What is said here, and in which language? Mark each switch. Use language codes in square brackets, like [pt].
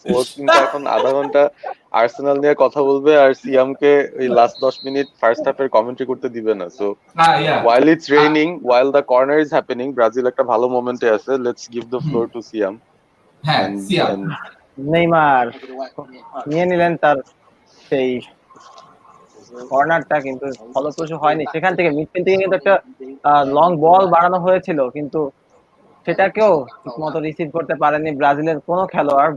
[bn] ও কিন্তু এখন আধা ঘন্টা আর্সেনাল নিয়ে কথা বলবে আর সিয়ামকে ওই লাস্ট 10 মিনিট ফার্স্ট হাফের কমেন্ট্রি করতে দিবে না। [en] so while it's raining, while the corner is happening, [bn] Brazil একটা ভালো মোমেন্টে আছে, [en] let's give the floor to Siam. [bn] হ্যাঁ, সিয়াম। নেইমার নিয়ে নিলেন তার সেই কর্নারটা, কিন্তু ফলপ্রসূ হয়নি। সেখান থেকে মিডফিল্ড থেকে কিন্তু একটা লং বল বাড়ানো হয়েছিল, কিন্তু সেটাকেও ঠিকমতো রিসিভ করতে পারেনি ব্রাজিলের কোনো খেলোয়াড়।